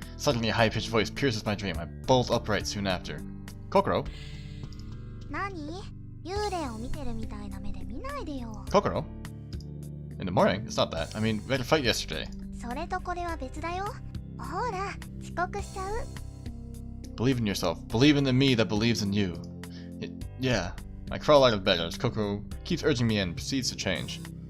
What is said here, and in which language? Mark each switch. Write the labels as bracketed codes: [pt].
[en] Suddenly a high-pitched voice pierces my dream. I bolt upright soon after. Kokoro? [ja] 何？幽霊を見てるみたいな目で見ないでよ。 [en] Kokoro? In the morning? It's not that. I mean, we had a fight yesterday. [ja] それとこれは別だよ。ほら、遅刻しちゃう。 [en] Believe in yourself. Believe in the me that believes in you. Yeah. I crawl out of bed as Kokoro keeps urging me and proceeds to change.